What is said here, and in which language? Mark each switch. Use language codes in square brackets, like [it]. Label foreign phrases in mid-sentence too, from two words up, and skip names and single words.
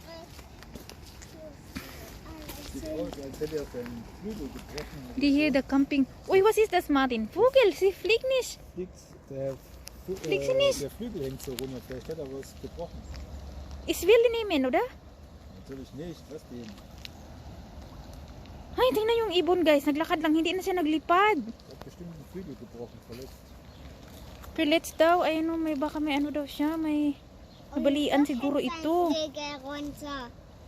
[de] Die hier, der Camping. Ui, was ist das, Martin? Vogel, sie fliegt nicht. Fliegt sie nicht? Der Flügel hängt so runter, vielleicht hat er was gebrochen. Ich will die nehmen, oder? Natürlich nicht, was den? [tl] Ay, tingnan yung ibon, guys. Naglakad lang, hindi na siya naglipad. [de] Hat bestimmt den Flügel gebrochen, verletzt. [tl] Verletzt daw. Ayun o, baka may ano daw siya. May nabalian siguro ito. [de] Runter.